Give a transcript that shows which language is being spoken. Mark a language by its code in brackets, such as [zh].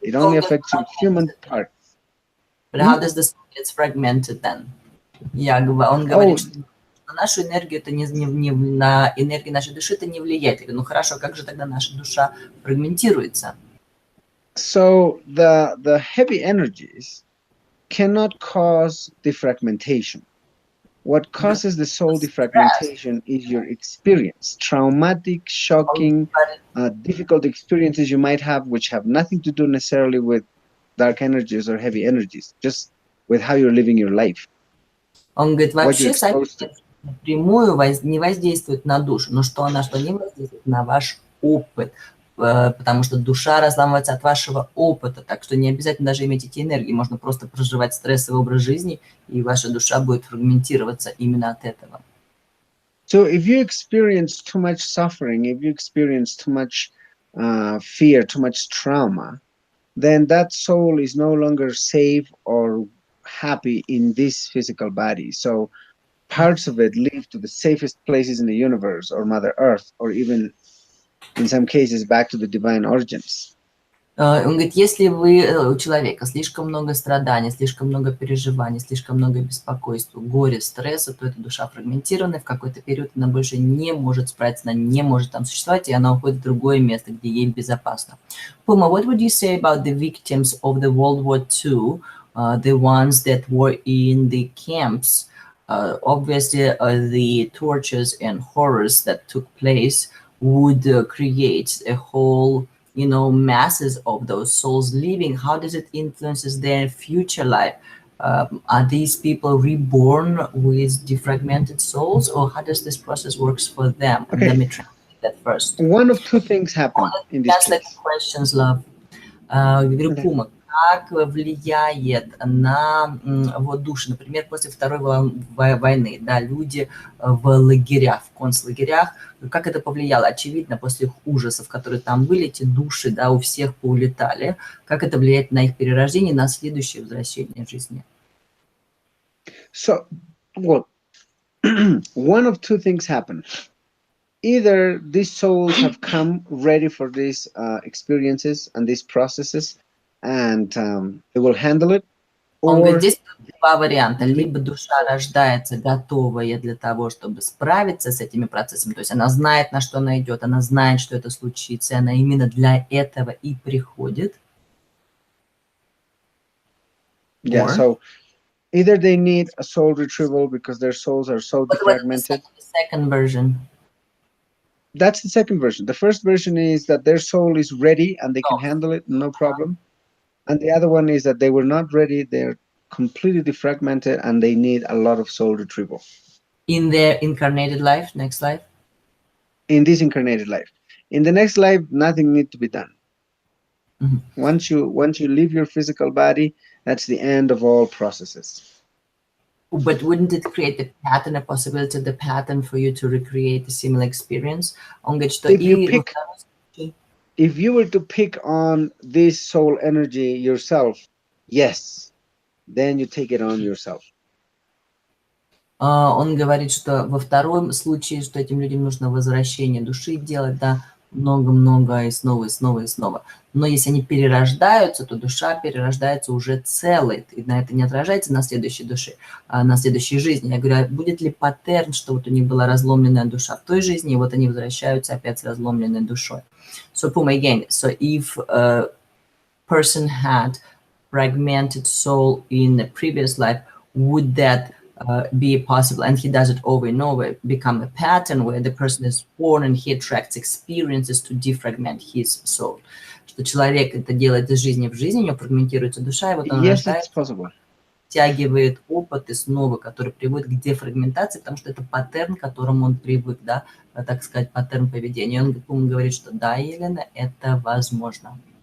[en] It only affects your human part. But how does the soul get fragmented then? [ru] Он говорит, что на нашу энергию это на энергию нашей души это не влияет. Я говорю, ну хорошо, как же тогда наша душа фрагментируется? [en] So the heavy energies cannot cause defragmentation. What causes the soul defragmentation is your experience, traumatic, shocking, difficult experiences you might have, which have nothing to do necessarily with dark energies or heavy energies, just with how you're living your life. [ru] Он говорит, вообще напрямую не воздействует на душу, но что не воздействует на ваш опыт, потому что душа разламывается от вашего опыта, так что не обязательно даже иметь эти энергии, можно просто проживать стрессовый образ жизни, и ваша душа будет фрагментироваться именно от этого. [en] So if you experience too much suffering, if you experience too much fear, too much trauma, then that soul is no longer safe or happy in this physical body. So parts of it leave to the safest places in the universe or Mother Earth, or even in some cases back to the divine origins. [ru] Он говорит, если у человека слишком много страданий, слишком много переживаний, слишком много беспокойства, горя, стресса, то эта душа фрагментирована, в какой-то период она больше не может справиться, она не может там существовать, и она уходит в другое место, где ей безопасно. [en] Puma, what would you say about the victims of the World War II, the ones that were in the camps? Obviously, the tortures and horrors that took place would create a whole masses of those souls leaving. How does it influences their future life? Are these people reborn with defragmented souls, or how does this process works for them? Okay. Let me translate that first. One of two things happen in this case. Questions, love. [ru] Говорю, Пума, как влияет на вот души, например, после Второй войны, да, люди в лагерях, в концлагерях, как это повлияло? Очевидно, после их ужасов, которые там были, эти души, да, у всех поулетали, как это влияет на их перерождение, на следующее возвращение в жизни? [en] So, well, one of two things happen. Either these souls have come ready for these experiences and these processes, and they will handle it. [ru] Он говорит, здесь два варианта. Либо душа рождается готовая для того, чтобы справиться с этими процессами, то есть она знает, на что она идет, она знает, что это случится, и она именно для этого и приходит. [en] Yeah, so either they need a soul retrieval because their souls are so defragmented. The second version. That's the second version. The first version is that their soul is ready and they can handle it, no problem. And the other one is that they were not ready, they're completely defragmented, and they need a lot of soul retrieval. In their incarnated life, next life? In this incarnated life. In the next life, nothing needs to be done. Mm-hmm. Once you leave your physical body, that's the end of all processes. But wouldn't it create the pattern, a possibility of the pattern for you to recreate a similar experience? [ru] Он говорит, что [en] If you [ru] и во [en] pick, [ru] втором случае, [en] if you were to pick on this soul energy yourself, yes, then you take it on yourself. [ru] он говорит, что во втором случае, что этим людям нужно возвращение души делать, да, много-много и снова, и снова, и снова. Но если они перерождаются, то душа перерождается уже целой, и на это не отражается на следующей душе, на следующей жизни. Я говорю, а будет ли паттерн, что вот у них была разломленная душа в той жизни, и вот они возвращаются опять с разломленной душой. [en] So, Puma, again, so if a person had fragmented soul in a previous life, would that be possible, and he does it over and over, become a pattern where the person is born and he attracts experiences to defragment his soul. [ru] Что человек это делает из жизни в жизнь, у него фрагментируется душа, и вот он [en] Yes, it's [ru] рождается, [en] possible. [ru] втягивает опыт и снова, который приводит к дефрагментации, потому что это паттерн, к которому он привык, да, так сказать, паттерн поведения. Он говорит, что да, Елена, это возможно.